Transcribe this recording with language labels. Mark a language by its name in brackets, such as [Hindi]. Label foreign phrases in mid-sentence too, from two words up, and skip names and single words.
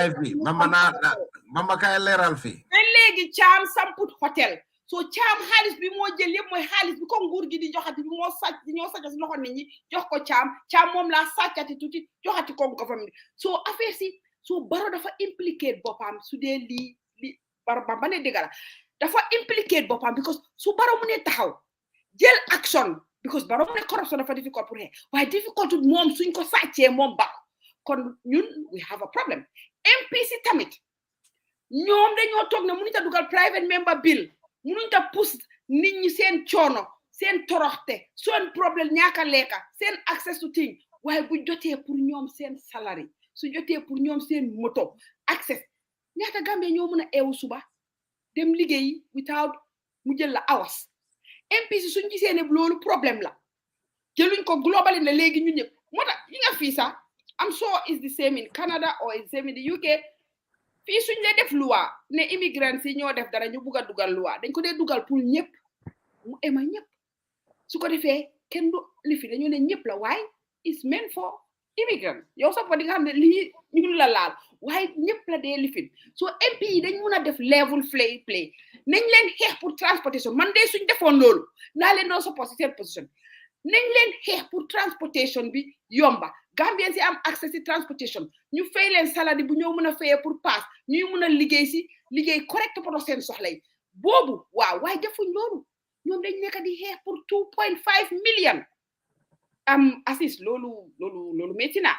[Wolof] mama kay leeral fii mais léegi Caam samput hotel so Caam xaalis bi moo jël yëpp mooy xaalis bi ko nguur gi di joxati bi moo sàcc di ñoo sàcc si loxo nit ñi jox ko Caam moom laa sàccati tuuti joxati ko government so affaire si so Baro dafa impliqué boppam su dee lii Baro Bamba ne dëgg la dafa impliqué boppam because su Baro mu ne taxaw jël action because Baro mu ne corruption dafa difficult pour waaye difficult moom suñ ko sàccee moom Baro kon ñun [English] we have a problem [Wolof] MPC tamit ñoom dañoo toog ne mënuñ ta dugal [English] private member bill [Wolof] mënuñ ta pousse nit ñi seen coono seen toroxte seen problème ñaaka lekka seen [English] access to thing [Wolof] waaye bu jotee pour ñoom seen salary su jotee pour ñoom seen moto access ñaata Gambia ñoo mën a eewu suba dem liggéey without mu jël la hours MPC suñ gisee ne loolu problème la jëluñ ko globally ne léegi ñun ñëpp moo tax yi nga fii sax [English] I'm sure it's the same in Canada or it's the same in the UK [Wolof] fii suñ lee def loi ne immigrants yi ñoo def dara ñu bugg a dugal loi dañ ko dee dugal pour ñëpp mu ema ñëpp su ko defee kenn du li fi dañoo ne ñëpp la waaye [English] it's meant for immigrants [Wolof] yow sax fa di nga xam ne lii ñu la laal waaye ñëpp la dee lifin so MP yi dañ mun a def level play nañ leen xeex pour transportation man de suñ defoon loolu naa leen noo support si seen position nañ leen xeex pour transportation bi yomba Gambians yi am accès ci transportation ñu fay leen salary bu ñoo mën a fayee pour pass ñuy mën a liggéey correct pour seen soxla yi boobu waaw waaye defuñ loolu ñoom dañ nekk di xeex pour 2.5 million Aziz loolu métti na